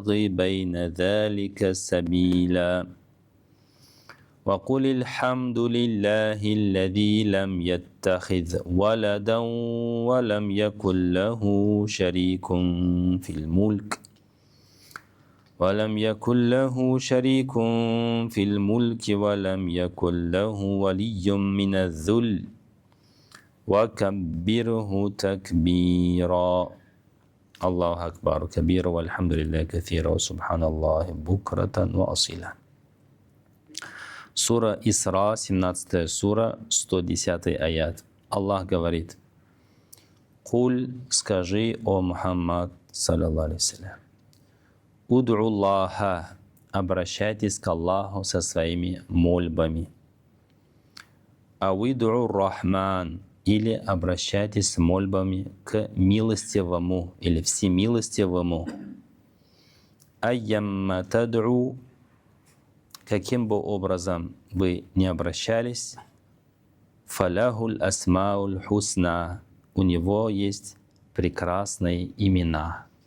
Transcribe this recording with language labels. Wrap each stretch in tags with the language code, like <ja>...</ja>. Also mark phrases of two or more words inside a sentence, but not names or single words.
<ar>بين ذلك سبيلا وقل الحمد لله الذي لم يتخذ ولدا ولم يكن له شريك في الملك ولم يكن يكن له ولي من الذل وكبره تكبيرا. الله أكبر كبيرا والحمد لله كثيرا وسبحان الله بكرة وأصيلا.</ar> <ru>Сура Исра, 17 сура, 110 аят. Аллах говорит: «Куль, скажи, о Мухаммад,</ru> <ar>صلى الله عليه وسلم, ادعوا الله,</ar> <ru>обращайтесь к Аллаху со своими мольбами.</ru> <ar>أو ادعوا الرحمن,</ar> <ru>или обращайтесь с мольбами к милостивому или всемилостивому.</ru> <ar>أيا ما تدعوا,</ar> <ru>каким бы образом вы не обращались,</ru> <ar>فله الأسماء الحسنى,</ar> <ru>у него есть прекрасные имена».</ru>